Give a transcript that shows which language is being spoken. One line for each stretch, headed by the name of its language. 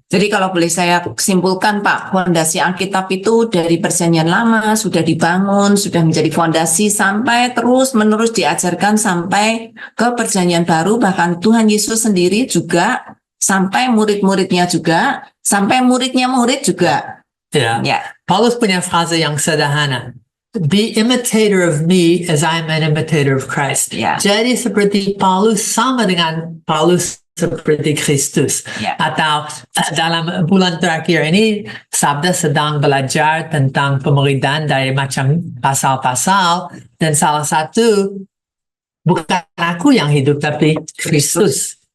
Indonesian: Jadi kalau boleh saya simpulkan Pak, fondasi Alkitab itu dari perjanjian lama sudah dibangun, sudah menjadi fondasi sampai terus-menerus diajarkan sampai ke perjanjian baru, bahkan Tuhan Yesus sendiri juga, sampai murid-muridnya juga, sampai muridnya murid juga. Ya. Paulus punya frase yang sederhana.
English: Be imitator of me as I am an imitator of Christ.
Indonesian: Jadi seperti Paulus sama dengan Paulus seperti Kristus. Atau dalam bulan terakhir ini, Sabda sedang belajar tentang pemuridan dari macam pasal-pasal, dan salah satu bukan aku yang hidup, tapi Kristus.